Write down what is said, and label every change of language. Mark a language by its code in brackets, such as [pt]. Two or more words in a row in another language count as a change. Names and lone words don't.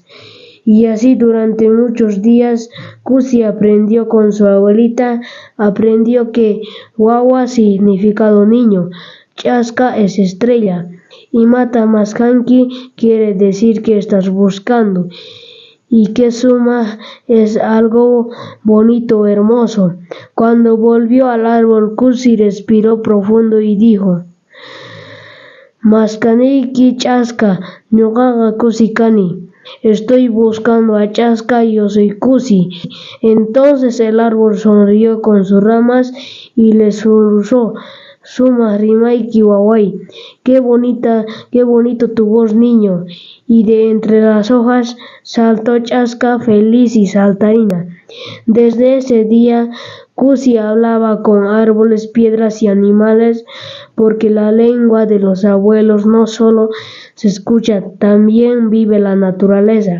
[es] Y así durante muchos días, Cusi aprendió con su abuelita, aprendió que guagua significa niño, Chasca es estrella, y [qu] Mata Maskanki [es] quiere decir que estás buscando, y que suma es algo bonito, hermoso. Cuando volvió al árbol, Cusi respiró profundo y dijo: [qu] «Maskaniki Chasca, ñuqaqa Cusi kani». [es] Estoy buscando a Chasca, yo soy Cusi. Entonces el árbol sonrió con sus ramas y le susurró: [qu] «Suma rimaiki waway, [es] qué bonito tu voz, niño». Y de entre las hojas saltó Chasca feliz y saltarina. Desde ese día, Cusi hablaba con árboles, piedras y animales, porque la lengua de los abuelos no solo se escucha, también vive la naturaleza.